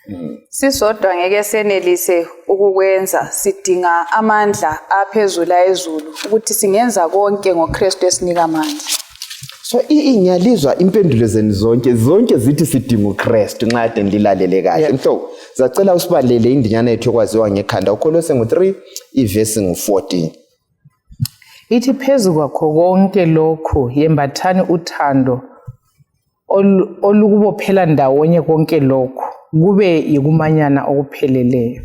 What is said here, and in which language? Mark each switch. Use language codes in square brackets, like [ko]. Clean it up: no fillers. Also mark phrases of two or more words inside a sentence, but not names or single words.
[nd] Sisodwa ngeke senelise ukukwenza, sidinga amandla aphezulu ayezulu ukuthi singenza konke ngoKristu esinika amandla. So ngiyalizwa impendulo zenu zonke zithi sidinga uKristu nxa kade ngilalele kahle. So zacela usibalele indinyana yethu yokwaziwa ngekhanda uKolose ngo-3 ivesi ngo-14. Ithi phezu kwakho konke lokho yembathani uthando olukubophela ndawonye konke lokho kube yikumanyana okupheleleyo.